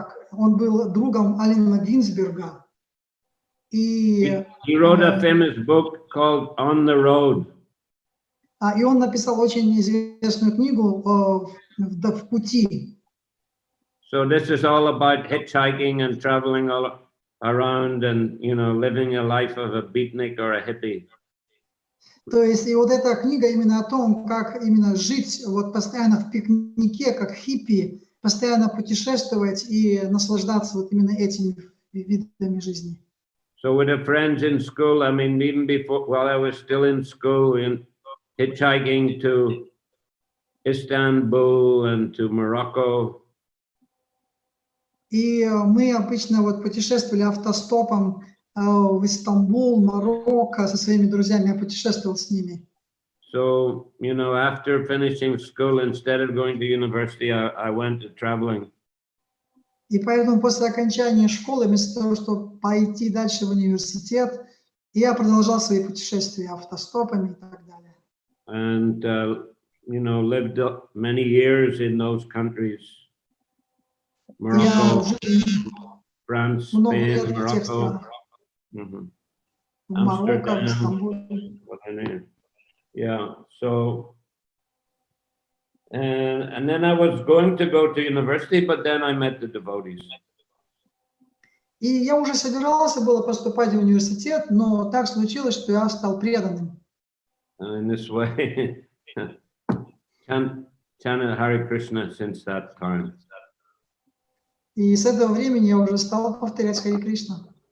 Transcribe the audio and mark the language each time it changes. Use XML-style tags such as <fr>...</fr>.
<ru>Он был другом Аллена Гинзберга. И</ru> <en>He wrote a famous book called On the Road.</en> <ru>И он написал очень известную книгу «В пути».</ru> <en>So this is all about hitchhiking and traveling all around and, you know, living a life of a beatnik or a hippie.</en> <ru>То есть и вот эта книга именно о том, как именно жить вот постоянно в пикнике, как хиппи, постоянно путешествовать и наслаждаться вот именно этими видами жизни.</ru> <en>So with the friends in school, I mean, even before, while I was still in school, in hitchhiking to Istanbul and to Morocco.</en> <ru>И мы обычно вот путешествовали автостопом в Стамбул, Марокко со своими друзьями, я путешествовал с ними.</ru> <en>So, you know, after finishing school, instead of going to university, I went to traveling.</en> <ru>И поэтому после окончания школы, вместо того, чтобы пойти дальше в университет, я продолжал свои путешествия автостопами и так далее.</ru> <en>And, you know, lived many years in those countries. Morocco, France, Spain, Morocco.</en> <ru>В Марокко, в Стамбуле.</ru> <en>Yeah, so, and then I was going to go to university, but then I met the devotees.</en> <ru>И я уже собирался было поступать в университет, но так случилось, что я стал преданным.</ru> <en>And in this way, chanted Hare Krishna since that time.</en> <ru>И с этого времени я уже стал повторять Харе Кришна.</ru>